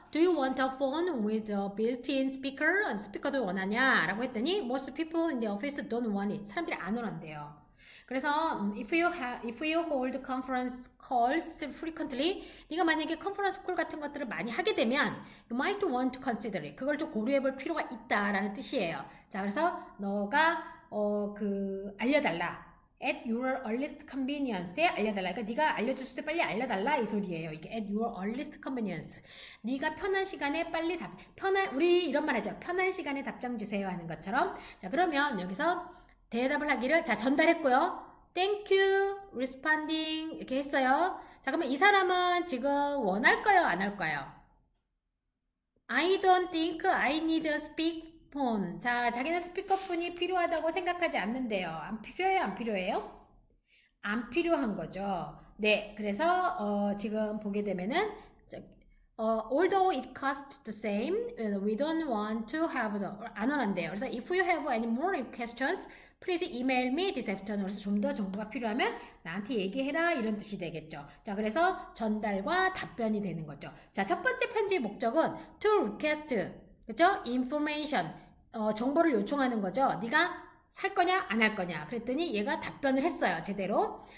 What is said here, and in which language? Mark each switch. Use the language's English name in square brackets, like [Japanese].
[English] Do you want a phone with a built-in speaker? [Korean] 스피커도 원하냐? 라고 했더니 [English] most people in the office don't want it. [Korean] 사람들이 안 원한대요. 그래서 [English] if you hold conference calls frequently, [Korean] 네가 만약에 컨퍼런스 콜 같은 것들을 많이 하게 되면 [English] you might want to consider it. [Korean] 그걸 좀 고려해 볼 필요가 있다라는 뜻이에요. 자, 그래서 너가 알려달라. [English] At your earliest convenience에 [Korean] 알려달라. 그러니까 네가 알려줬을 때 빨리 알려달라 이 소리예요. 이게 [English] at your earliest convenience. [Korean] 네가 편한 시간에 빨리 우리 이런 말 하죠. 편한 시간에 답장 주세요 하는 것처럼. 자, 그러면 여기서 대답을 하기를 자 전달했고요. [English] Thank you, responding [Korean] 이렇게 했어요. 자, 그러면 이 사람은 지금 원할까요, 안 할까요? [English] I don't think I need to speak [Korean] 스피커폰. 자, 자기는 스피커폰이 필요하다고 생각하지 않는데요. 안 필요해요? 안 필요해요? 안 필요한 거죠. 네, 그래서 지금 보게 되면은 [English] although it costs the same, we don't want to have the [Korean] 안 원한대요. 그래서 [English] if you have any more questions, please email me this afternoon. [Korean] 그래서 좀 더 정보가 필요하면 나한테 얘기해라 이런 뜻이 되겠죠. 자, 그래서 전달과 답변이 되는 거죠. 자, 첫 번째 편지의 목적은 [English] to request, [Korean] 그렇죠? information, 정보를 요청하는 거죠. 네가 살 거냐 안 할 거냐 그랬더니 얘가 답변을 했어요 제대로.